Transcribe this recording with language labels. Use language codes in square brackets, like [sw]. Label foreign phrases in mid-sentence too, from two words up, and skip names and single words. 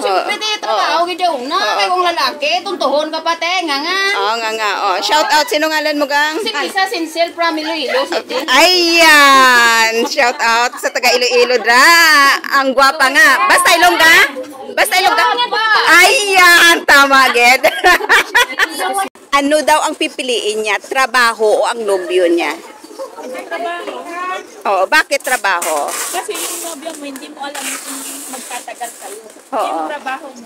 [hil] Siyempre, trabaho kita una. Kaya kung lalaki, tuntuhon ka pa, nga. Oo, nga. [en] Shout out, [hil] sino ngalan mo, gang? Si Lisa Sincel from Iloilo City. Ayan! [en] Shout out [hil] sa taga Iloilo, dra. Ang gwapa nga. Basta Ilongga? Basta Ilongga? Ayan! Tama, Ged. [tl] Ano daw ang pipiliin niya? Trabaho o ang nobyo niya? Trabaho. Oo, bakit trabaho? Kasi yung nobyo mo, hindi mo alam kung magtatagal kayo. Oo. Yung trabaho mo,